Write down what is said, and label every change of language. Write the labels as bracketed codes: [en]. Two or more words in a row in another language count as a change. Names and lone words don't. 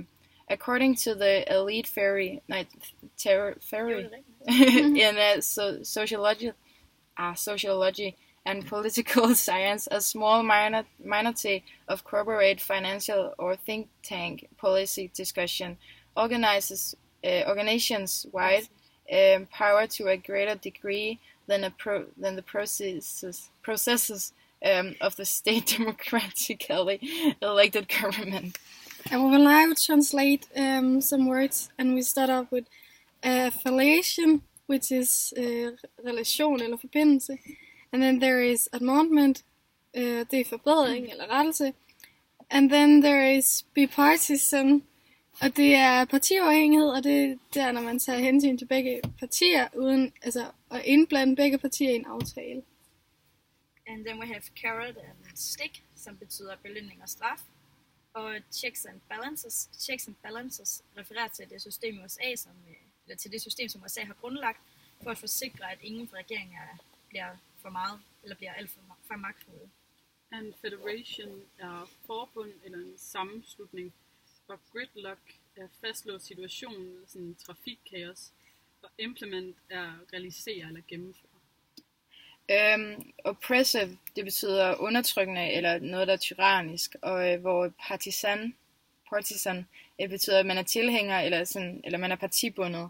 [en] According to the elite theory in sociology and political science, a small minority of corporate, financial, or think tank policy discussion organizations wide power to a greater degree than the processes of the state democratically elected government. And we will now translate some words, and we start off with affiliation, which is [da] relation eller forbindelse. [en] And then there is amendment, [da] det er forbedring eller rettelse. [en] And then there is bipartisan, [da] og det er partiafhængighed, og det er når man tager hensyn til begge partier, uden at indblande begge partier i en aftale. [en] And then we have carrot and stick, [da] som betyder belønning og straf. [en] Og checks and balances. Checks and balances [da] refererer til det system i USA, til det system, som USA har grundlagt, for at forsikre, at ingen regeringer bliver for meget, eller bliver alt for magtfulde. [en] And federation [da] er forbund eller en sammenslutning, og gridlock er fastlåst situationen, sådan trafikkaos, og implement er realisere eller gennemføre. Oppressive, det betyder undertrykkende eller noget, der er tyrannisk, og hvor partisan betyder, at man er tilhænger eller man er partibundet.